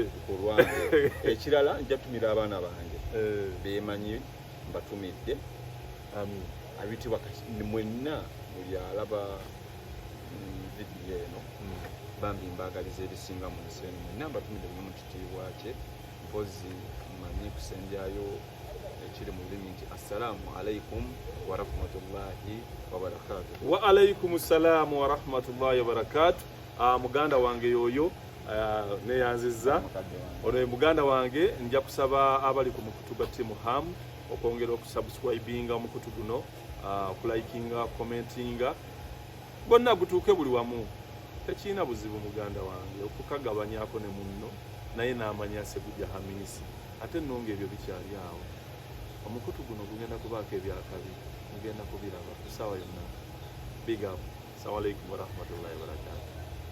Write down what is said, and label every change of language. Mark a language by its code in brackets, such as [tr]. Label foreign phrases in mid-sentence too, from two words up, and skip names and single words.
[lg] Ekirala nja tumira abaana bange beemanyi mbatumidde. Abitibwa mwenna buli alaba vidiyo eno bambi mbaagaliza ebisinga mu nsi eno mwenna mbatumidde nnyo mu kitiibwa kye. Mpozi mmanyi kusembyayo ekiri mu lulimi nti [ar] السلام عليكم ورحمة الله وبركاته. وعليكم السلام ورحمة الله وبركاته. [lg] Muganda wange yoyo neyanzizza. Ono muganda wange nja kusaba abali ku mukutu gwa Team Ham okwongera okusubscribinga omukutu guno, okulikinga, commentinga, bonna gutuuke buli wamu. Tekiina buzibu muganda wange okukagabanyako ne munno naye n'amanya Ssegujja Hamisi. Ate nno ng'ebyo bikyali awo. Omukutu guno gugenda kubaako ebyakabi, mugenda kubiraba ku ssaawa yonna. [en] Big up. [ar] السلام عليكم ورحمة الله وبركاته.